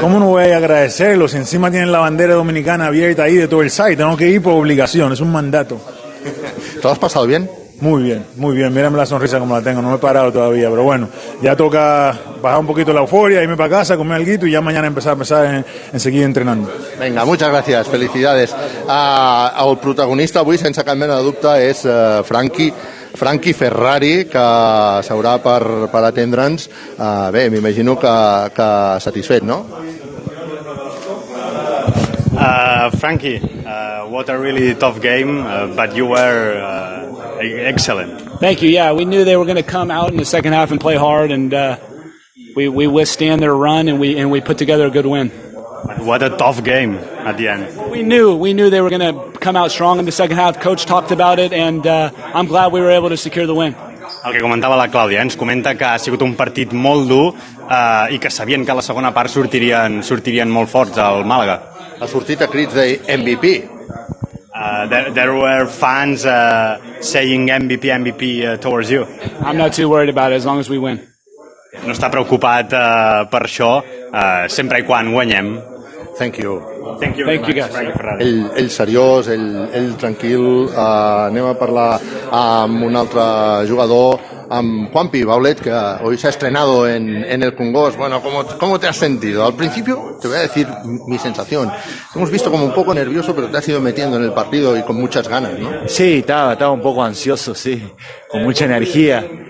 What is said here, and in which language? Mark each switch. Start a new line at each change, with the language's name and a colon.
Spanish: ¿Cómo no voy a agradecerlo? Si encima tienen la bandera dominicana abierta ahí de todo el site, tengo que ir por obligación, es un mandato. ¿Te lo has pasado bien? Muy bien, mírame la sonrisa como la tengo, no me he parado todavía, pero bueno, ya toca bajar un poquito la euforia, irme para casa, comer algo y ya mañana empezar en seguir entrenando. Vinga, muchas gracias, felicidades.
Catalan: El protagonista avui, sense cap mena de dubte, és Frankie Ferrari, que s'haurà per atendre'ns. Bé, m'imagino que satisfet, no?
English: Frankie, what a really tough game, but you were excellent. Thank you. Yeah, we knew they were going to come out in the second half and play hard, and we withstand their run, and we put together a good win. What a tough game at the end. We knew they were going to come out strong in the second half. Coach talked about it, and I'm glad we were able to secure the win.
Catalan: El que comentava la Clàudia, ens comenta que ha sigut un partit molt dur i que sabien que a la segona part sortirien molt forts al Màlaga. Ha sortit a crits de MVP.
English: There were fans saying MVP towards you. I'm not too worried about it as long as we win.
Catalan: No està preocupat per això, sempre i quan guanyem.
English: Thank you. Thank you guys.
Catalan: Ell seriós, ell tranquil. Anem a parlar amb un altre jugador, amb Juanpi Baulet,
Spanish: que hoy se ha estrenado en el Congost. Bueno, ¿cómo te has sentido? Al principio, te voy a decir mi sensación. Te hemos visto como un poco nervioso, pero te has ido metiendo en el partido y con muchas ganas, ¿no? Sí, estaba un poco ansioso, sí, con mucha energía.